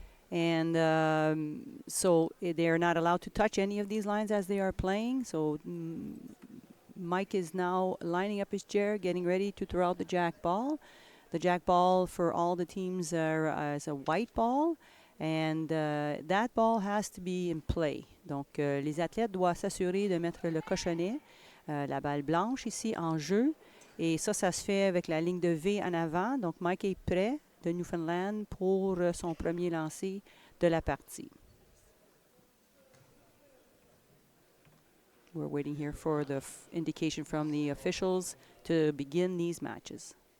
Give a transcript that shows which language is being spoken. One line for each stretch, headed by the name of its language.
English: And so they are not allowed to touch any of these lines as they are playing. So Mike is now lining up his chair, getting ready to throw out the jack ball. The jack ball for all the teams is a white ball, and that ball has to be in play.
French: Donc, les athlètes doivent s'assurer de mettre le cochonnet, la balle blanche ici en jeu. Et ça se fait avec la ligne de V en avant. Donc, Mike est prêt de Newfoundland pour son premier lancer de la partie.
English: We're waiting here for the indication from the officials to begin these matches.